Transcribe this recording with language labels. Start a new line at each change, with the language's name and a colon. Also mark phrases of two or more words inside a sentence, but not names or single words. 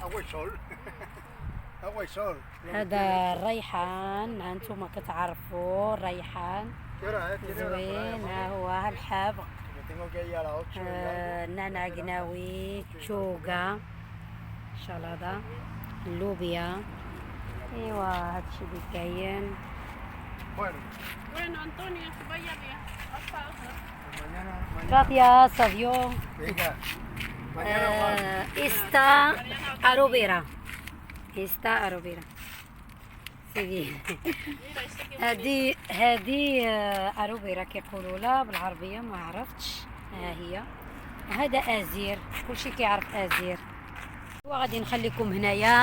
Arabic: هذا الريحان، هانتوما كتعرفوا الريحان زوين. ها هو الحاب، النعناع قناوي، شوقة، شلاضة، اللوبيا. ايوا هادشي اللي كاين.
Spanish: Gracias, adiós. Esta arovera.
Arabic: هذه اروبيرا كيقولوا لها بالعربيه، ما عرفتش. ها هي. هذا ازير، كلشي كيعرف ازير. وغادي نخليكم هنايا.